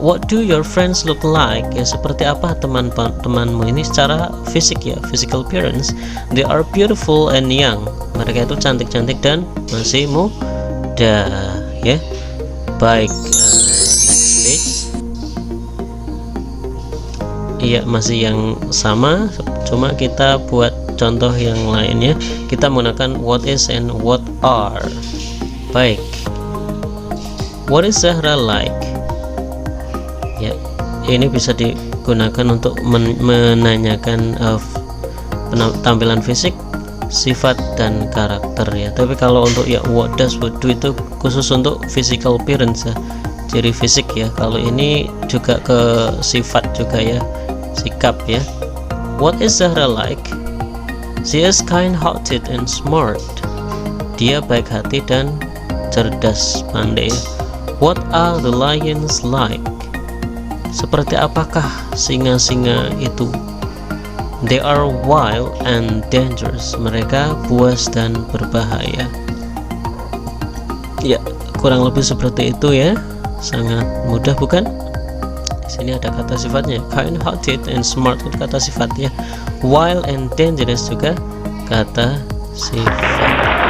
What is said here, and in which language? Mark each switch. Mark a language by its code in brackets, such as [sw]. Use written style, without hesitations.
[en] What do your friends look like? [id] Ya, seperti apa teman-temanmu ini secara fisik ya, physical appearance. [en] They are beautiful and young. [id] Mereka itu cantik-cantik dan masih muda ya. [en] Baik, next page. [id] Iya, masih yang sama, cuma kita buat contoh yang lainnya. Kita menggunakan what is and what are. Baik. [en] What is Zahra like? [id] Ya, ini bisa digunakan untuk menanyakan tampilan fisik, sifat dan karakter ya. Tapi kalau untuk ya what does, what do itu khusus untuk physical appearance ya, ciri fisik ya. Kalau ini juga ke sifat juga ya, sikap ya. [en] What is Zahra like? She is kind-hearted and smart. [id] Dia baik hati dan cerdas, pandai ya. [en] What are the lions like? [id] Seperti apakah singa-singa itu? [en] They are wild and dangerous. [id] Mereka buas dan berbahaya. Ya, kurang lebih seperti itu ya. Sangat mudah bukan? Di sini ada kata sifatnya, [en] kind-hearted and smart [id] itu kata sifat ya. [en] Wild and dangerous [id] juga kata sifat.